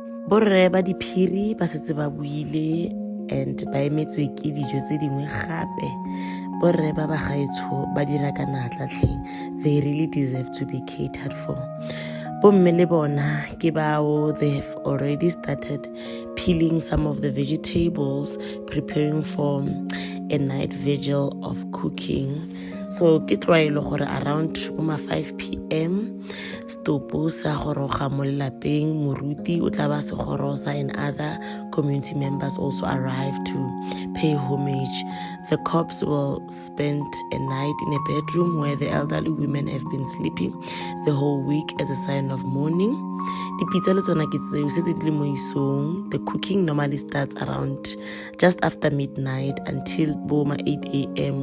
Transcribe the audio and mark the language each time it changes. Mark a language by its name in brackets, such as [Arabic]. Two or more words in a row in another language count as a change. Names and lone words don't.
[Tswana] Borre ba diphiri ba setse ba buile and ba emetswe ke dijo tse dingwe gape. Borre ba ba gaetsho ba dira ka natla tlhe. [English] They really deserve to be catered for. [Tswana] Bomme le bona ke bao, [English] they have already started peeling some of the vegetables, preparing for a night vigil of cooking. [Tswana] So ke tlwaelo gore [English] around 5 p.m. [Tswana] stopo sa goroga mo lelapeng, moruti o tla ba se gorosa, [English] and other community members also arrive to pay homage. The cops will spend a night in a bedroom where the elderly women have been sleeping the whole week as a sign of mourning. The cooking normally starts around just after midnight until 8 a.m.